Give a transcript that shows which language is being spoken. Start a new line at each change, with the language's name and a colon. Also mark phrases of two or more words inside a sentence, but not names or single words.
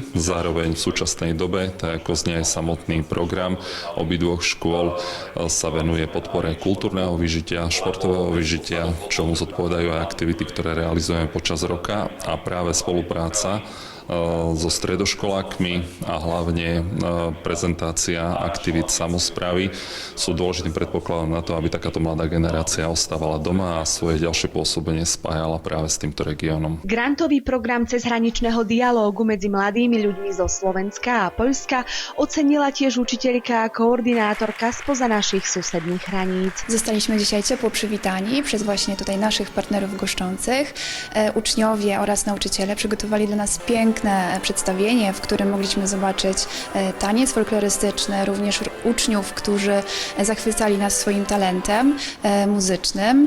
Slovak: Zároveň v súčasnej dobe, tak ako znie aj samotný program obidvoch škôl, sa venuje podpore kultúrneho vyžitia, športového vyžitia, čomu zodpovedajú aj aktivity, ktoré realizujeme počas roka a práve spolupráca so stredoškolákmi a hlavne prezentácia aktivít samosprávy sú dôležitým predpokladom na to, aby takáto mladá generácia ostávala doma a svoje ďalšie pôsobenie spájala práve s týmto regiónom. Grantový program cezhraničného dialógu medzi mladými ľuďmi zo Slovenska a Poľska ocenila tiež učiteľka a koordynátorka spoza našich susedných hraníc.
Polish: Zostaliśmy dzisiaj ciepło przywitani przez właśnie tutaj naszych partnerów goszczących. Uczniowie oraz nauczyciele przygotowali dla nas piękne przedstawienie, w którym mogliśmy zobaczyć taniec folklorystyczny, również uczniów, którzy zachwycali nas swoim talentem muzycznym.